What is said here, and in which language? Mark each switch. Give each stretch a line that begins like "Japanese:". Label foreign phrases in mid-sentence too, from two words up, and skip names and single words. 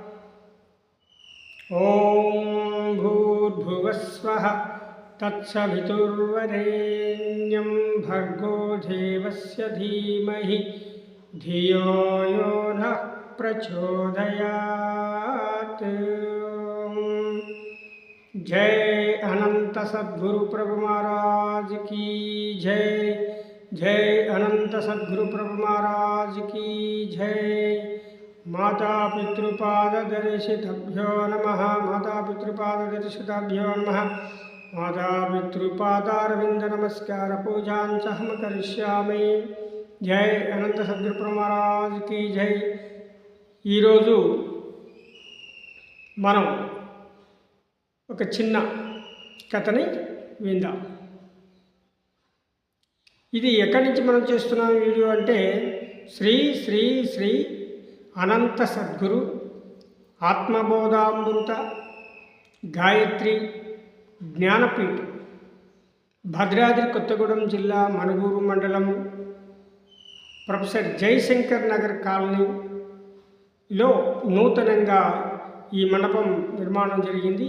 Sanskrit: ॐ भूर्भुवस्वः तत्सवितुर्वरेण्यं भर्गो देवस्य धीमहि धियो यो नः प्रचोदयात्।
Hindi: जय अनंत सद्गुरु प्रभु महाराज की जय। जय अनंत सद्गुरु प्रभु महाराज की जय।
Sanskrit: माता पितृपाद दर्शितभ्यो नमः। माता पितृपाद दर्शितभ्यो नमः। माता पितृपादारविंद नमस्कार पूजां च हम करिष्यामि।
Hindi: जय अनंत सद्गुरु प्रभु महाराज की जय।
Telugu: ఈరోజు మనం ఒక చిన్న కథని విందాం. ఇది ఎక్కడి నుంచి మనం చేస్తున్నాం వీడియో అంటే శ్రీ శ్రీ శ్రీ అనంత సద్గురు ఆత్మబోధామృత గాయత్రి జ్ఞానపీఠం భద్రాద్రి కొత్తగూడెం జిల్లా మనుగూరు మండలం ప్రొఫెసర్ జయశంకర్ నగర్ కాలనీలో నూతనంగా ఈ మండపం నిర్మాణం జరిగింది.